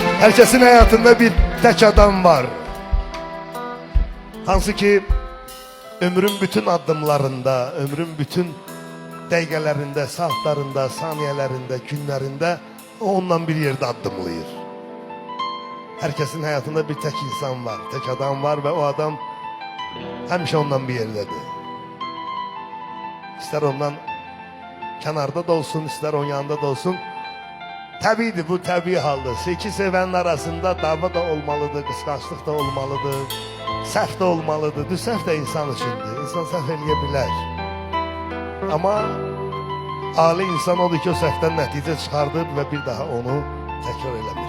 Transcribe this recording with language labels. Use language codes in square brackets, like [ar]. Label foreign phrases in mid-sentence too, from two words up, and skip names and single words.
[tr] Herkesin hayatında bir tek adam var. [az] Hansı ki ömrün bütün adımlarında, ömrün bütün dəqiqələrində, saatlarında, [tr] saniyelerinde, günlerinde ondan bir yerde adımlayır. Herkesin hayatında bir tek insan var, tek adam var ve o adam həmişə ondan bir yerdedir. İster ondan kenarda da olsun, ister onun yanında da olsun. [az] Təbiidir, bu təbii haldır. İki sevənin arasında dava da olmalıdır, qısqanclıq da olmalıdır, səhv də olmalıdır. Səhv də insan üçündür, insan səhv eləyə bilər. Ama ali insan odur ki, o səhvdən nəticə çıxardır və bir daha onu təkrar eləmir.